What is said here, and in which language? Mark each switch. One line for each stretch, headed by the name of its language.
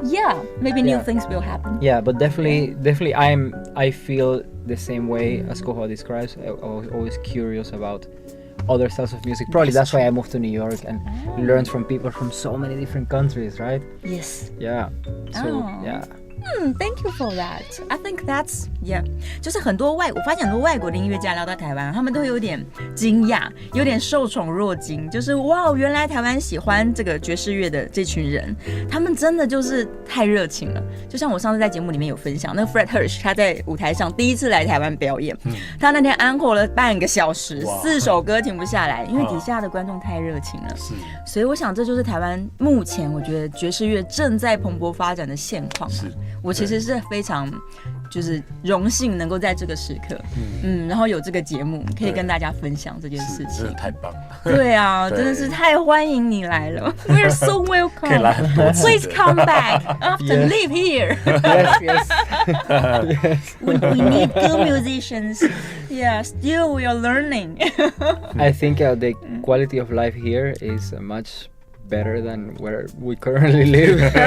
English: Yeah, maybe new things will happen. Yeah, but definitely, I feel the same way as Koho describes. I was always curious about other styles of music. Probably that's why I moved to New York and learned from people from so many different countries, right? Yes. Yeah. So yeah. Thank you for that. I think that's
Chinese: 就是我发现很多外国的音乐家来到台湾，他们都有点惊讶，有点受宠若惊，就是哇，原来台湾喜欢这个爵士乐的这群人，他们真的就是太热情了。就像我上次在节目里面有分享，那个 Fred Hirsch 他在舞台上第一次来台湾表演，他那天encore了半个小时，4首歌停不下来，因为底下的观众太热情了。所以我想这就是台湾目前我觉得爵士乐正在蓬勃发展的现况。我其实是非常就是荣幸能够在这个时刻，然后有这个节目可以跟大家分享这件事情，真的太棒了。对啊，真的是太欢迎你来了。
English: We're so welcome.
Chinese: 可以来很多次。
English: Please come back after live here. Yes. We need good musicians. Yeah, still we are learning. I think the quality of life here is much better than where we currently live.